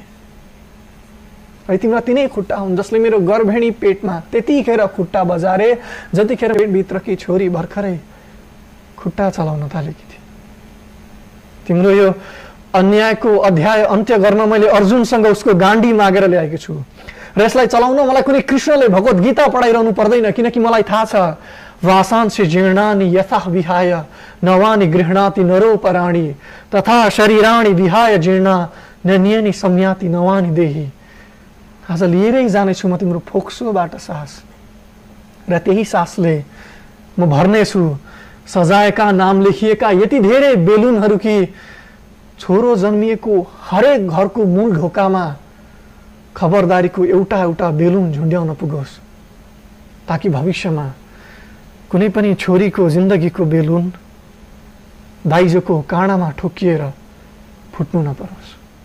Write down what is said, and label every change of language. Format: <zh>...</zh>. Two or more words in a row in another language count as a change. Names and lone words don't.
<ne>र तिम्रा तिनै खुट्टा हुन् जसले मेरो गर्भेणी पेटमा त्यतिखेर खुट्टा बजारे जतिखेर पेटभित्रकी छोरी भर्खरै खुट्टा चलाउन थालेकी थिए। तिम्रो यो अन्यायको अध्याय अन्त्य गर्न मैले अर्जुनसँग उसको गाण्डी मागेर ल्याएको छु, र यसलाई चलाउन मलाई कुनै कृष्णले भगवत गीता पढाइरहनु पर्दैन, किनकि मलाई थाहा छ</ne> <sa>वासांसि जीर्णानि यथा विहाय नवानि गृह्णाति नरोपराणि तथा शरीराणि विहाय जीर्णा नन्यनि सम्याति नवानि देहि।</sa> <ne>आज लिएरै जानेछु म तिम्रो फोक्सोबाट सास, र त्यही सासले म भर्नेछु सजायका नाम लेखिएका यति धेरै बेलुनहरू कि छोरो जन्मिएको हरेक घरको मूल ढोकामा खबरदारीको एउटा एउटा बेलुन झुन्ड्याउन पुगोस्, ताकि भविष्यमा कुनै पनि छोरीको जिन्दगीको बेलुन दाइजोको काँडामा ठोकिएर फुट्नु नपरोस्।</ne>